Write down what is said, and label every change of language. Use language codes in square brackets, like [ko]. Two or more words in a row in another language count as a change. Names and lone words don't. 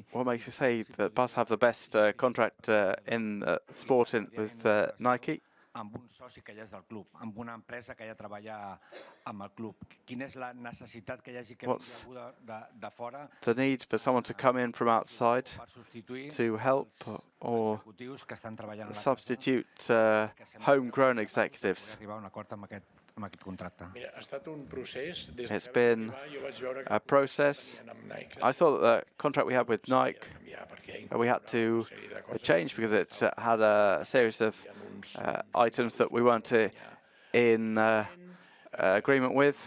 [en] What makes you say that Barca have the best contract in sport with Nike? [ca] Amb un soci que ja és del club, amb una empresa que ja treballa amb el club. Quina és la necessitat que hi hagi que algú de fora? [en] The need for someone to come in from outside to help or substitute homegrown executives. It's been a process. I saw that the contract we had with Nike, we had to change because it had a series of items that we weren't in agreement with.